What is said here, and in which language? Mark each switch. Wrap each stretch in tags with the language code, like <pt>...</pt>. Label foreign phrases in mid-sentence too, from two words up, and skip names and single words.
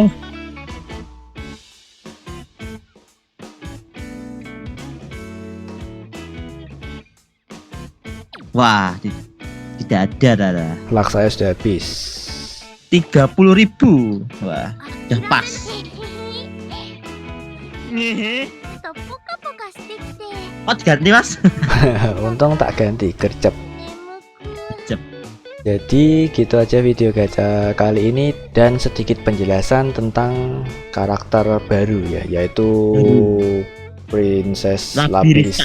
<id>Wah, tidak ada Dada. Lak saya sudah habis. 30.000. Wah, udah pas.</id> <ja>とポカポカしてきて</ja> <id>Oh, diganti, Mas. Untung tak ganti gercep.</id> <ja>眠く</ja> <id>Jadi gitu aja video gacha kali ini dan sedikit penjelasan tentang karakter baru ya, yaitu Princess Labirista.</id>